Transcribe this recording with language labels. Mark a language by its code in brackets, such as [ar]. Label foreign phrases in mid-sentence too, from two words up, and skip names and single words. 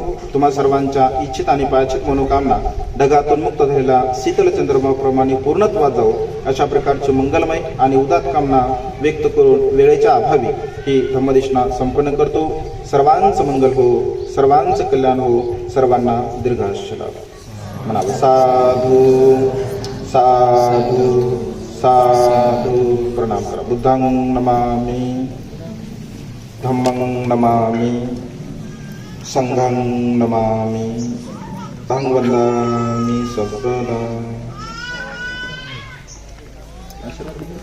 [mr] तुम्हा सर्वांच्या इच्छित आणि पायाचित मनोकामना ढगातून मुक्त झालेला शीतल चंद्रमाप्रमाणे पूर्णत्वात जाऊ, अशा प्रकारची मंगलमय आणि उदात्त कामना व्यक्त करून वेळेच्या अभावी ही धम्मदेशना संपन्न करतो. सर्वांचं मंगल हो, सर्वांचं कल्याण हो, सर्वांना दीर्घायुष्य लाभो. म्हणावं [pi] साधू साधू साधू. [mr] प्रणाम करा. [pi] बुद्धां नमामि, धम्मं नमामि, संघं नमामि, तं वन्दामि सर्वदा.